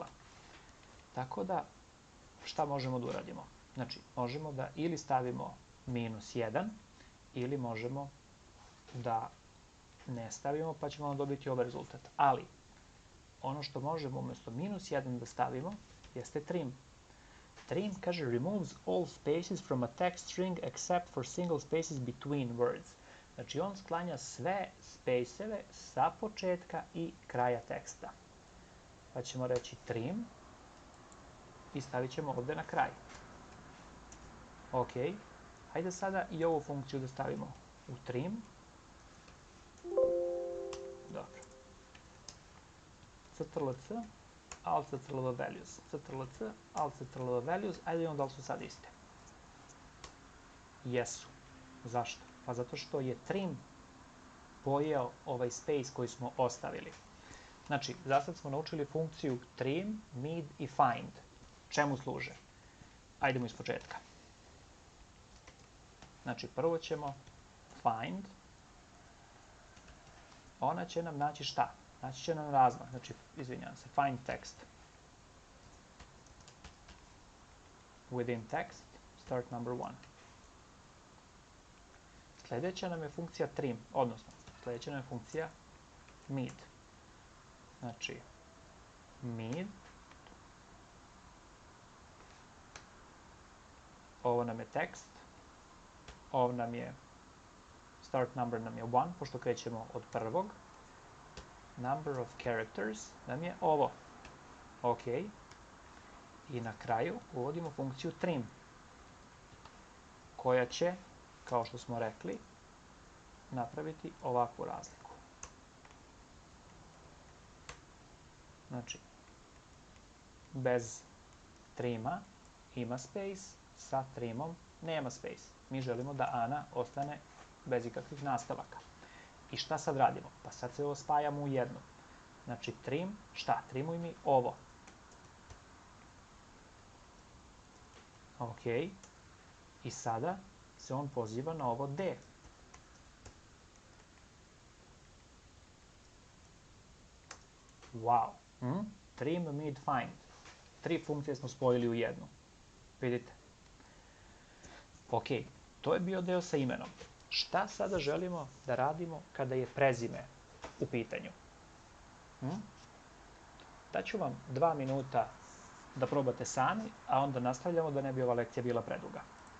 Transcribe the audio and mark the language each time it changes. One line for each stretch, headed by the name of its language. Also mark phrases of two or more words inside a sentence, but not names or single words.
Serbian: Tako da, šta možemo da uradimo? Znači, možemo da ili stavimo -1, ili možemo da ne stavimo, pa ćemo dobiti ovaj rezultat. Ali, ono što možemo umesto -1 da stavimo jeste trim.
English: Trim kaže removes all spaces from a text string except for single spaces between words.
Serbian: Znači on sklanja sve space-eve sa početka i kraja teksta. Pa ćemo reći trim i stavit ćemo ovde na kraj. Ok, hajde sada i ovu funkciju da stavimo u trim. Dobro. Ctrl-C, Alt Ctrl-V values. Ctrl-C, Alt Ctrl-V values. Ajde vidimo da li su sad iste. Jesu. Zašto? Pa zato što je trim pojeo ovaj space koji smo ostavili. Znači, za sad smo naučili funkciju trim, mid i find. Čemu služe? Ajdemo iz početka. Znači, prvo ćemo find. Ona će nam naći šta? Naći će nam razmak. Znači, izvinjam se,
English: find text. Within text, start number 1.
Serbian: Sljedeća nam je funkcija trim, odnosno sljedeća nam je funkcija mid. Znači, mid. Ovo nam je tekst. Ovo nam je,
English: start number
Serbian: nam je 1, pošto krećemo od prvog.
English: Number of characters
Serbian: nam je ovo. Ok. I na kraju uvodimo funkciju trim, koja će, kao što smo rekli, napraviti ovakvu razliku. Znači, bez trima ima space, sa trimom nema space. Mi želimo da Ana ostane bez ikakvih nastavaka. I šta sad radimo? Pa sad se ovo spajamo u jednu. Znači, trim, šta? Trimuj mi ovo. Ok. I sada se on poziva na ovo D. Wow. Trim, mid, find. 3 funkcije smo spojili u jednu. Vidite? Ok. To je bio deo sa imenom. Šta sada želimo da radimo kada je prezime u pitanju? Daću vam 2 minuta da probate sami, a onda nastavljamo da ne bi ova lekcija bila preduga.